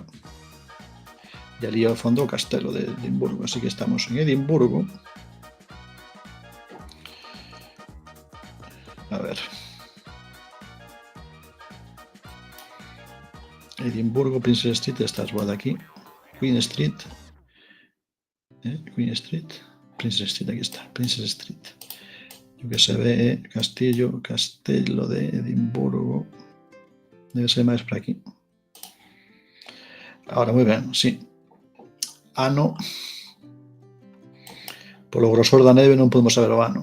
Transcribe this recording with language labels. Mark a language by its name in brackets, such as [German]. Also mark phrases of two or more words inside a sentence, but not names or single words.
[Galician] E ali ao fondo o castelo de Edimburgo, así que estamos en Edimburgo. A ver. Edimburgo, Princess Street, estás boa de aquí. Queen Street. Queen Street. Princess Street, aquí está. Princess Street. O que se ve Castelo de Edimburgo. Debe ser máis por aquí. Ahora, moi ben, sí. Ano. Polo grosor da neve non podemos saber o ano.